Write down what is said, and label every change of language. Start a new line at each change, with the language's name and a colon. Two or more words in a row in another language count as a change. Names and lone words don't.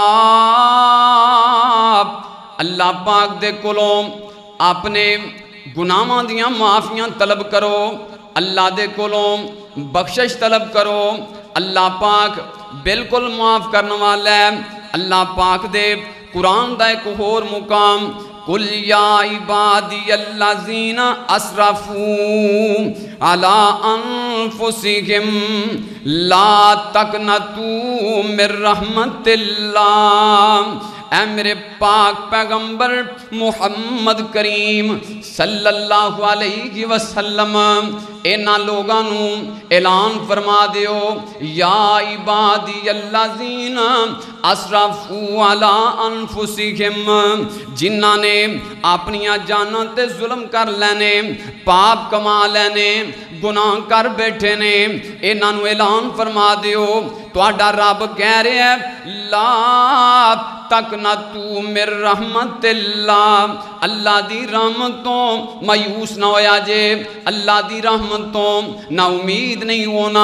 Punjabi: اللہ پاک دے کولوں اپنے گناہاں دیاں معافیاں طلب کرو، اللہ دے کولوں بخشش طلب کرو. اللہ پاک بالکل معاف کرنے والا ہے. اللہ پاک دے قرآن دا اک ہور مقام,
Arabic: قل يا عبادي الذين أسرفوا على أنفسهم لا تقنطوا من رحمة الله.
Punjabi: اے میرے پاک پیغمبر محمد کریم
Arabic: صلى الله عليه وسلم,
Punjabi: انہاں لوگاں نوں اعلان فرما دیو، یا
Arabic: عبادي الذين أسرفوا على أنفسهم,
Punjabi: جنہاں نے اپنیاں جاناں تے ظلم کر لینے، پاپ کما لینے، گناہ کر بیٹھے نے، انہاں نوں اعلان فرما دیو، تہاڈا رب کہہ رہا ہے,
Arabic: لا تقنطوا من رحمة الله,
Punjabi: اللہ دی رحمتوں مایوس نہ ہویا جے، اللہ دی رحمتوں نا امید نہیں ہونا.